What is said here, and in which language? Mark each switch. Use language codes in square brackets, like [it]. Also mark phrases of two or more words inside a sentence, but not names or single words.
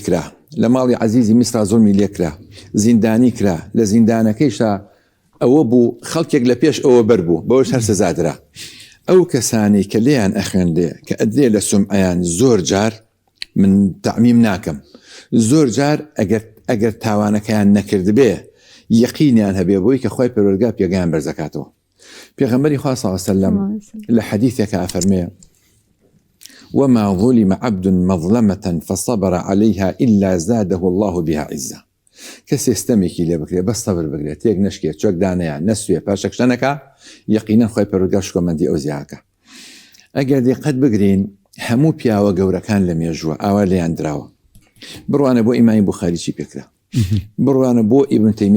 [ckb] کرا لە ماڵی عەزیزی میسرا زۆڵمی لێ کرا زیندانی کرا لە زیندانەکەیشا ئەوە بوو خەڵکێک لە پێش ئەوە بەربوو بەوەش هەر سەزادرا ئەو کەسانی کە لێیان ئەخوێندێ کە ئەدرێ لە سومعیان زۆر جار من تعمیم ناکەم زۆر جار ئەگەر تاوانەکەیان نەکرد بێ یەقینیان هەبێ بۆی کە خۆی پەروەردگار پێگەیان بەرزەکاتەوە پێغەمبەری خوا [ar] صلی الله عليه وسلم [ckb] لە حەدیثێکە ئەفەرمێ [ar] وما ظلم عبد مظلمة فصبر عليها إلا زاده الله بها عزة [ckb] کەسێ ستەمێکی لێ بکرێ بەس سەبر بگرێت تێک نەشکێت چۆک دانەیە نەسوێ پاشەکشتەنەکە یەقینەن خۆی پەروەردگار شکۆمەندی ئەو زیاکە ئەگەر دقت بگرین هەموو پیاوە گەورەکان لە مێژووە ئاوا لێیان دراوە بڕوانە بۆ ئیمامی بوخاری چی پێکرا بڕوانە بۆ ئیبن تەیمیە